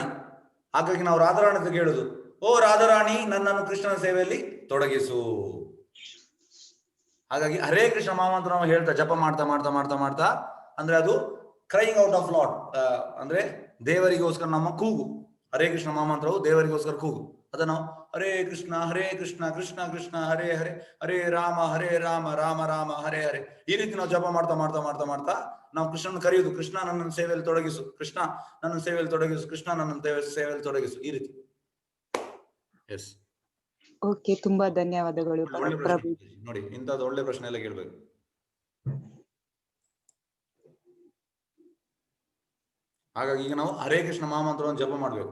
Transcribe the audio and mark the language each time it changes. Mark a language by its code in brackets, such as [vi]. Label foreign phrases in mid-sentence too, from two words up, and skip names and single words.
[kn] ಹಾಗಾಗಿ ನಾವು ರಾಧಾರಾಣಿ ಅಂತ ಕೇಳುದು, ಓ ರಾಧಾರಾಣಿ ನನ್ನನ್ನು ಕೃಷ್ಣನ ಸೇವೆಯಲ್ಲಿ ತೊಡಗಿಸು. ಹಾಗಾಗಿ ಹರೇ ಕೃಷ್ಣ ಮಹಾಮಂತ್ರ ನಾವು ಹೇಳ್ತಾ ಜಪ ಮಾಡ್ತಾ ಮಾಡ್ತಾ ಮಾಡ್ತಾ ಮಾಡ್ತಾ ಅಂದ್ರೆ ಅದು [en] crying out of Lord, [kn] ಅಂದ್ರೆ ದೇವರಿಗೋಸ್ಕರ ನಮ್ಮ ಕೂಗು. ಹರೇ ಕೃಷ್ಣ ಮಹಾಮಂತ್ರವು ದೇವರಿಗೋಸ್ಕರ ಕೂಗು. [sa] ಅದನ್ನು ಹರೇ ಕೃಷ್ಣ ಕೃಷ್ಣ ಕೃಷ್ಣ ಹರೇ ಹರೇ, ಹರೇ ರಾಮ ರಾಮ ರಾಮ ಹರೇ ಹರೇ, [kn] ಈ ರೀತಿ ನಾವು ಜಪ ಮಾಡ್ತಾ ಮಾಡ್ತಾ ಮಾಡ್ತಾ ಮಾಡ್ತಾ ನಾವು ಕೃಷ್ಣನ ಕರೆಯುವುದು. ಕೃಷ್ಣ ನನ್ನ ಸೇವೆಯಲ್ಲಿ ತೊಡಗಿಸು, ಕೃಷ್ಣ ನನ್ನ ಸೇವೆಯಲ್ಲಿ ತೊಡಗಿಸು, ಕೃಷ್ಣ ನನ್ನ ಸೇವೆಯಲ್ಲಿ ತೊಡಗಿಸು, ಈ ರೀತಿ. ಎಸ್, ಓಕೆ, ತುಂಬಾ ಧನ್ಯವಾದಗಳು ಪ್ರಭು. ನೋಡಿ, ಇಂಥದ್ದು ಒಳ್ಳೆ ಪ್ರಶ್ನೆ ಎಲ್ಲ ಕೇಳ್ಬೇಕು. ಹಾಗಾಗಿ ಈಗ ನಾವು ಹರೇ ಕೃಷ್ಣ ಮಹಾಮಂತ್ರವನ್ನು ಜಪ ಮಾಡ್ಬೇಕು.